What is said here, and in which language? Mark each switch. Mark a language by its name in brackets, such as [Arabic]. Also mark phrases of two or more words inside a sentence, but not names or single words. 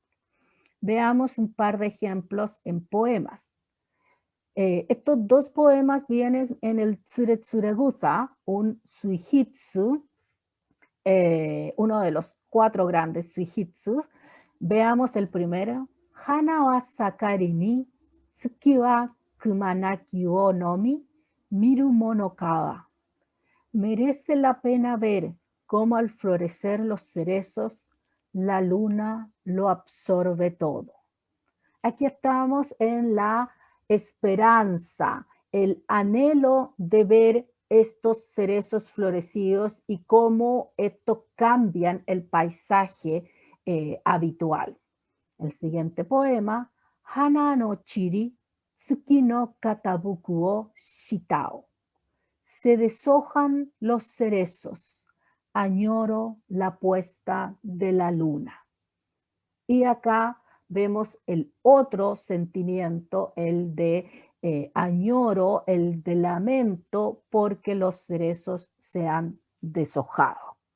[Spanish] Veamos un par de ejemplos en poemas. Estos dos poemas vienen en el Tsuretsuregusa, un suijitsu, uno de los 4 grandes suijitsus. Veamos el primero. [Japanese] 花は盛りに、月は隈なきをのみ、見るものかは. [Spanish] Merece la pena ver cómo al florecer los cerezos, la luna lo absorbe todo. Aquí estamos en la esperanza, el anhelo de ver estos cerezos florecidos y cómo estos cambian el paisaje habitual. El siguiente poema, [Japanese] 花の散り、月の傾くを慕ふ. [Spanish] Se deshojan los cerezos, añoro la puesta de la luna. Y acá vemos el otro sentimiento, el de añoro, el de lamento, porque los cerezos se han deshojado.